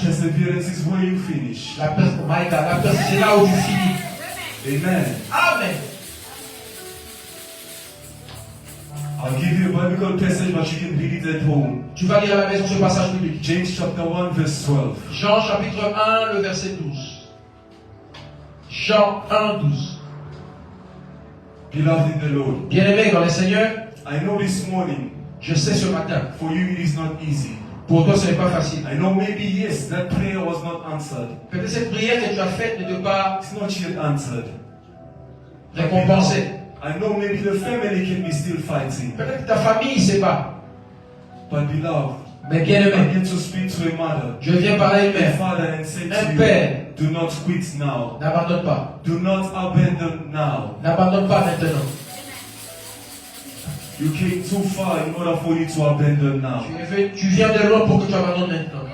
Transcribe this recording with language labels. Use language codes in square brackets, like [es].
[en] Perseverance is where you finish. [fr] C'est là où tu finis. [en] Amen. Amen. I'll give you a biblical passage, but you can read it at home. [fr] Tu vas lire à la maison ce passage biblique. [en] James chapter 1, verse 12. [fr] Jean chapitre 1, le verset 12. Jean 1, 12. [en] Beloved in the Lord, [fr] Bien-aimé dans le Seigneur, [en] I know this morning, [fr] je sais ce matin, [en] for you it is not easy. [fr] pour toi ce n'est pas facile. [en] I know maybe yes, that prayer was not answered. [fr] Peut-être cette prière que tu as faite ne te pas [en] It's not yet answered. [fr] récompenser. [en] I know maybe the family can be still fighting. [fr] Peut-être que ta famille ne sait pas. [en] But beloved, [fr] Mais [en] I [fr] bien-aimé, [en] need to speak to a mother, [fr] je viens parler à une [en] a [fr] mère. [en] father, and say [fr] Un [en] to [fr] père. [en] you, do not quit now. [fr] N'abandonne pas. [en] Do not abandon now. [fr] N'abandonne pas maintenant. [en] You came too far in order for you to abandon now. [fr] Tu viens de loin pour que tu abandonnes maintenant.